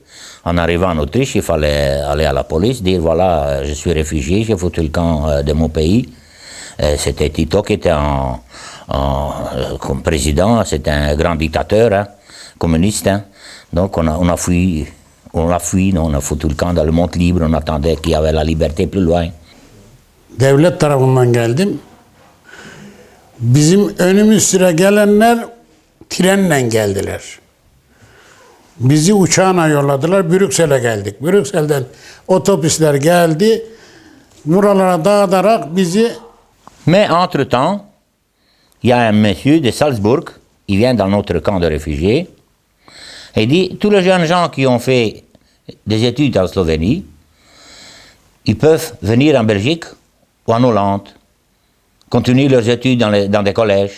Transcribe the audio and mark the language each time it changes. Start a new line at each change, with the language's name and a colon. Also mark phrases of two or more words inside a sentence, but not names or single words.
French: En arrivant en Autriche, il fallait aller à la police, dire voilà, je suis réfugié, j'ai foutu le camp de mon pays. C'était Tito qui était comme président, c'était un grand dictateur, hein, communiste. Hein. Donc on a fui, on a foutu le camp dans le monde libre, on attendait qu'il y avait la liberté plus loin.
Turkish: Devlet tarafından geldim. Bizim önümüz sıra gelenler trenle geldiler. Bizi uçağına yolladılar, Brüksel'e geldik. Brüksel'den otobüsler geldi, buralara dağıtarak bizi...
French: Mais entre-temps, il y a un monsieur de Salzbourg, il vient dans notre camp de réfugiés, et il dit, tous les jeunes gens qui ont fait des études en Slovénie, ils peuvent venir en Belgique ou en Hollande, continuer leurs études dans des collèges.